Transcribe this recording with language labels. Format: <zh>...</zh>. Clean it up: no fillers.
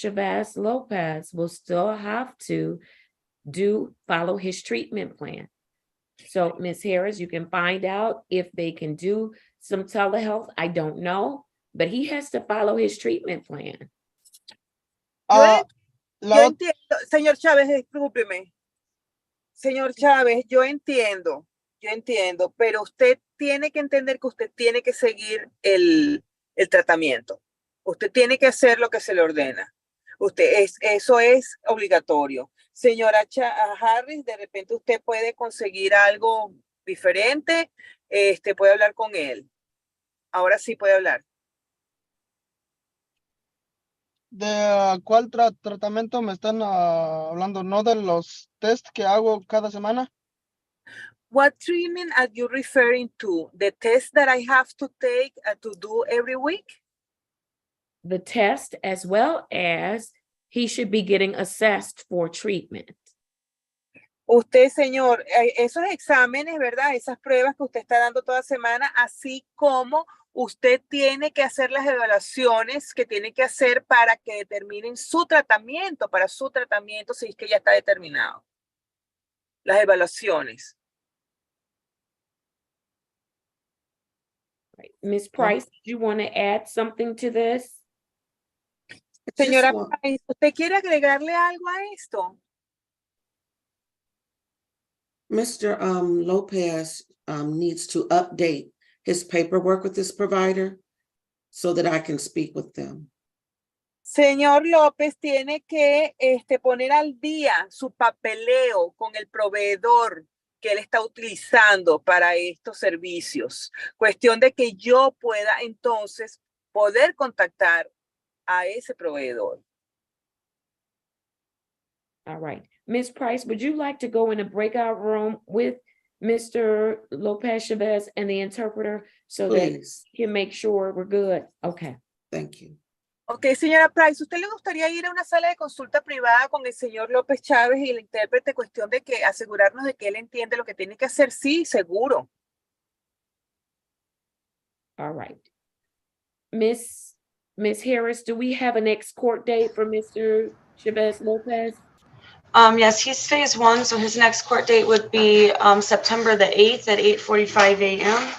<en>Chavez Lopez will still have to follow his treatment plan. So Ms. Harris, you can find out if they can do some telehealth. I don't know, but he has to follow his treatment plan. Ah,</en> <es>Yo entiendo, señor Chávez, discúlpeme. Señor Chávez, yo entiendo, pero usted tiene que entender que usted tiene que seguir el tratamiento. Usted tiene que hacer lo que se le ordena. Eso es obligatorio. Señora Harris, de repente usted puede conseguir algo diferente, puede hablar con él. Ahora sí puede hablar. ¿De cuál tratamiento me están hablando? ¿No de los test que hago cada semana?</es> <en>What treatment are you referring to? The test that I have to take to do every week? The test, as well as he should be getting assessed for treatment.</en> <es>Usted, señor, esos exámenes, ¿verdad? Esas pruebas que usted está dando toda semana, así como usted tiene que hacer las evaluaciones que tiene que hacer para que determinen su tratamiento, para su tratamiento, si es que ya está determinado. Las evaluaciones.</es> <en>Right. Ms. Price, do you want to add something to this?</en> <es>Señora Price, ¿usted quiere agregarle algo a esto?</es> <en>Mr. Lopez needs to update his paperwork with this provider so that I can speak with them.</en> <es>Señor López tiene que poner al día su papeleo con el proveedor que él está utilizando para estos servicios. Cuestión de que yo pueda entonces poder contactar a ese proveedor.</es> <en>All right. Ms. Price, would you like to go in a breakout room with Mr. Lopez Chavez and the interpreter so Please. that he can make sure we're good? Okay. Thank you.</en> <es>Ok, señora Price, ¿usted le gustaría ir a una sala de consulta privada con el señor López Chávez y el intérprete, cuestión de que asegurarnos de que él entiende lo que tiene que hacer? Sí, seguro.</es> <en>All right. Miss Harris, do we have a next court date for Mr. Chavez Lopez? Yes, he's phase 1, so his next court date would be September the 8th at 8:45 a.m.</en>